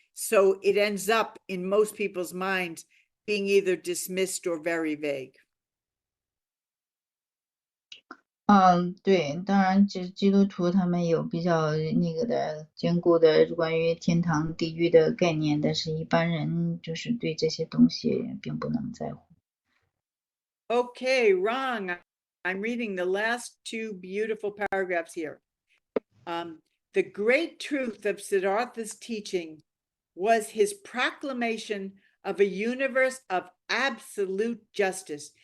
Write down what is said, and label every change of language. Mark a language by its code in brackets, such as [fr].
[en] So it ends up in most people's minds being either dismissed or very vague. [zh] 对，当然基督徒他们有比较那个的坚固的关于天堂地狱的概念，但是一般人就是对这些东西并不能在乎。 [en] Okay, Ron, I'm reading the last two beautiful paragraphs here. The great truth of Siddhartha's teaching was his proclamation of a universe of absolute justice.